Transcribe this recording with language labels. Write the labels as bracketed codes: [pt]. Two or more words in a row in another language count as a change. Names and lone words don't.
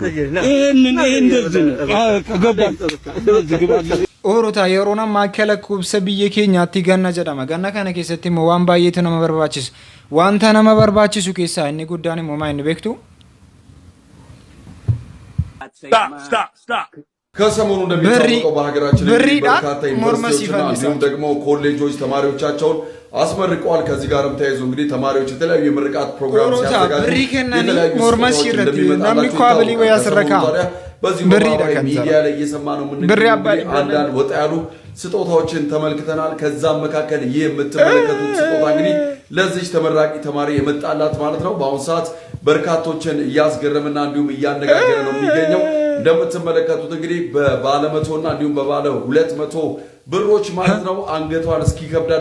[om] Oorota yeroo namaa akka lakkoofsa biyya keenyaatti ganna jedhama ganna kana keessatti immoo waan baay'eetu nama barbaachisu wanta nama barbaachisu keessaa inni guddaan immoo maa inni beektu Stop. [am] ከሰሞኑ እንደሚታወቀው በሀገራችን በርካታ ዩኒቨርሲቲዎችና እንዲሁም ደግሞ ኮሌጆች ተማሪዎቻቸውን አስመርቀዋል። ከዚህ ጋርም ተያይዞ እንግዲህ ተማሪዎች የተለያዩ የምርቃት ፕሮግራም ሲያዘጋጁ የተለያዩ ሞርማሲ በዚህ ሚዲያ ላይ እየሰማ ነው የምንገኘው። አንዳንድ ወጣ ያሉ ስጦታዎችን ተመልክተናል። ከዛም መካከል ይህ የምትመለከቱት ስጦታ እንግዲህ ለዚህ ተመራቂ ተማሪ የመጣላት ማለት ነው። በአሁኑ ሰዓት በርካቶችን እያስገረመና እንዲሁም እያነጋገረ ነው የሚገኘው። እንደምትመለከቱት እንግዲህ በባለ 100 እና እንዲሁም በባለ 200 ብሮች ማለት ነው አንገቷን እስኪ ከብዳት